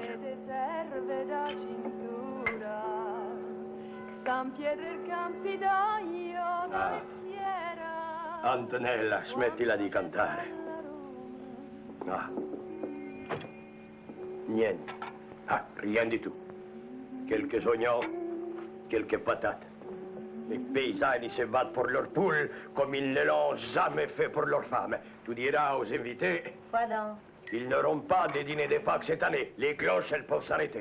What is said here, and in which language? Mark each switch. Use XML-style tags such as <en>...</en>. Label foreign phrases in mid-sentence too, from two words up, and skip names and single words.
<it>serve da cintura, San Pietro il Campidoglio, la lettiera, Antonella, smettila di cantare. Ah. Niente.</it> <fr>Ah, rien du tout. Quelques oignons, quelques patates. Les paysans, ils se battent pour leurs poules comme ils ne l'ont jamais fait pour leurs femmes. Tu diras aux invités... Quoi donc? Ils n'auront pas de dîner de Pâques cette année. Les cloches, elles peuvent s'arrêter.</fr>